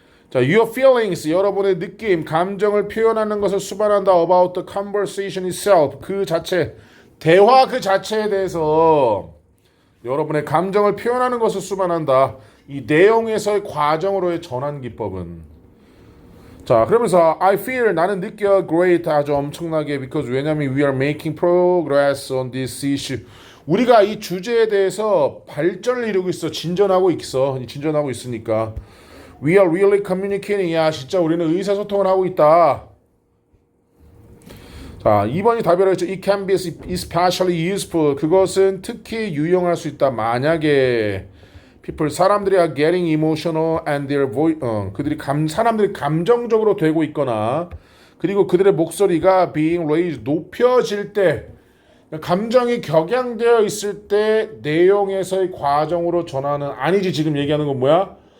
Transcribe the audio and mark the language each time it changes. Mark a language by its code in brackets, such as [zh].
[ko] 자, [en] your feelings [ko] 여러분의 느낌, 감정을 표현하는 것을 수반한다. [en] about the conversation itself [ko] 그 자체, 대화 그 자체에 대해서 여러분의 감정을 표현하는 것을 수반한다. 이 내용에서의 과정으로의 전환 기법은. [en] 자, 그러면서 I feel [ko] 나는 느껴 [en] great [ko] 아주 엄청나게 [en] because [ko] 왜냐면 [en] we are making progress on this issue. [ko] 우리가 이 주제에 대해서 발전을 이루고 있어. 진전하고 있으니까. [en] We are really communicating. [ko] 야, 진짜 우리는 의사소통을 하고 있다. 자, 2번이 답이라고 했죠. [en] It can be especially useful. [ko] 그것은 특히 유용할 수 있다. 만약에 people 사람들이 [en] are getting emotional and their voice [ko] 사람들이 감정적으로 되고 있거나 그리고 그들의 목소리가 [en] being raised [ko] 높여질 때 감정이 격양되어 있을 때 내용에서의 과정으로 전하는 아니지 지금 얘기하는 건 뭐야?